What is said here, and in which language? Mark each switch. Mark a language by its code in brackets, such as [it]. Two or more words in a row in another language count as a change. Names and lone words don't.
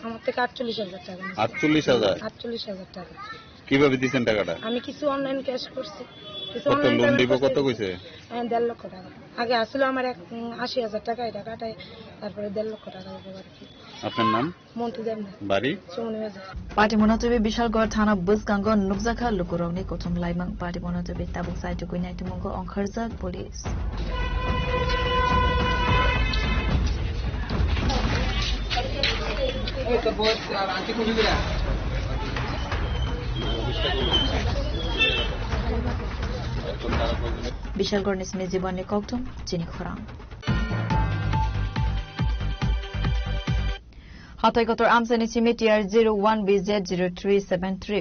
[bn] আমার থেকে 48,000 টাকা। 48,000 টাকা। কিভাবে দিচ্ছেন টাকাটা? আমি কিছু অনলাইন ক্যাশ করছি, কিছু কত অনলাইন লোন দিব কত কইছে? 1.5 লক্ষ টাকা। আগে আসলে আমার 80,000 টাকা, এই টাকাটাই তারপরে 1.5 লক্ষ টাকা উপকার। আপনার নাম? মন্টু দেবনা, বাড়ি সুমনিবাজার। [trp] पार्टी मनोतबे बिशालगढ़ थाना बुसगांग नुकजाखा लुकुरौनी कोथम लाइमांग पार्टी मनोतबे ताबुक साइटुकु नाइटुमंगो अंखरजाक पुलिस। বিশালগড় নিসমি জীবনে কক্টম চিনি খরাং হাতাইকতর আমসানি সিমি টিআর 01BZ0373